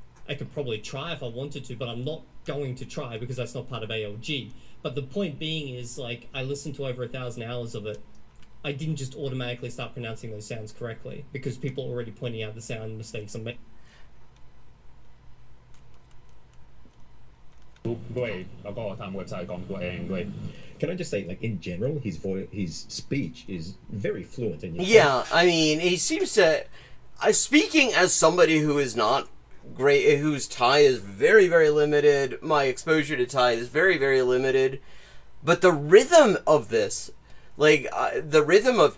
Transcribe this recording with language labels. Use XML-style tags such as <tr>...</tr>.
<en>I could probably try if I wanted to, but I'm not going to try because that's not part of ALG. But the point being is, like, I listened to over 1,000 hours of it. I didn't just automatically start pronouncing those sounds correctly because people are already pointing out the sound mistakes I'm making.</en> <th>ด้วยแล้วก็ทำเว็บไซต์ของตัวเองด้วย</th> <en>Can I just say, like, in general, his speech is very fluent. And yeah, I mean, he seems to... speaking as somebody who is not great, whose Thai is very, very limited, my exposure to Thai is very, very limited, but the rhythm of this, like, the rhythm of...</en>